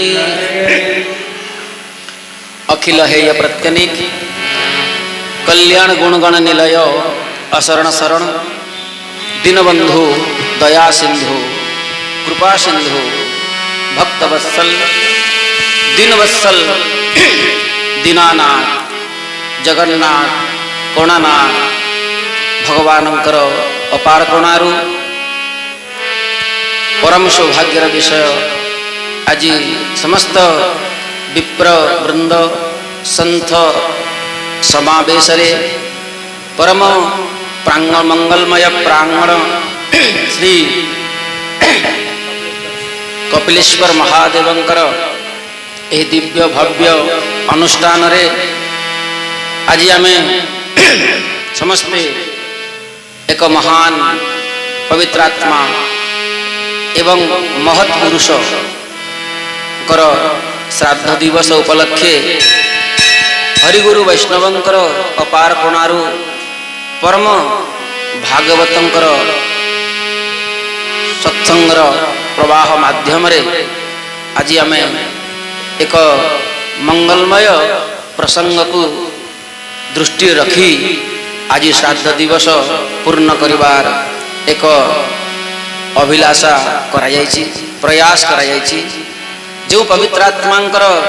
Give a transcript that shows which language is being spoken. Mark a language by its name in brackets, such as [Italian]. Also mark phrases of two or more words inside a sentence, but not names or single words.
[Odia] ଅଖିଳ ହେୟ ପ୍ରତ୍ୟନୀକ କଲ୍ୟାଣ ଗୁଣଗଣ ନିଳୟ ଅଶରଣ ଶରଣ ଦୀନବନ୍ଧୁ ଦୟା ସିନ୍ଧୁ କୃପା ସିନ୍ଧୁ ଭକ୍ତବତ୍ସଳ ଦୀନବତ୍ସଳ ଦୀନାନାଥ ଜଗନ୍ନାଥ କୋଣାନାଥ ଭଗବାନଙ୍କର ଅପାର କରୁଣାରୁ ପରମ ସୌଭାଗ୍ୟର ବିଷୟ ଆଜି ସମସ୍ତ ବିପ୍ର ବୃନ୍ଦ ସନ୍ଥ ସମାବେଶ ପରମ ପ୍ରାଙ୍ଗଣ ମଙ୍ଗଳମୟ ପ୍ରାଙ୍ଗଣ ଶ୍ରୀ କପିଳେଶ୍ୱର ମହାଦେବଙ୍କର ଏହି ଦିବ୍ୟ ଭବ୍ୟ ଅନୁଷ୍ଠାନ ରେ ଆଜି ଆମେ ସମସ୍ତେ ଏକ ମହାନ ପବିତ୍ରାତ୍ମା ଏବଂ ମହତ୍ ପୁରୁଷ କର ଶ୍ରାଦ୍ଧ ଦିବସ ଉପଲକ୍ଷେ ହରିଗୁରୁ ବୈଷ୍ଣବଙ୍କର ଅପାର କରୁଣାରୁ ପରମ ଭାଗବତଙ୍କର ସତ୍ସଙ୍ଗର ପ୍ରବାହ ମାଧ୍ୟମ ରେ ଆଜି ଆମେ ଏକ ମଙ୍ଗଳମୟ ପ୍ରସଙ୍ଗ କୁ ଦୃଷ୍ଟି ରଖି ଆଜି ଶ୍ରାଦ୍ଧ ଦିବସ ପୂର୍ଣ୍ଣ କରିବାର ଏକ ଅଭିଳାଷା କରାଯାଇଛି ପ୍ରୟାସ କରାଯାଇଛି ଯେ ପବିତ୍ରାତ୍ମାଙ୍କର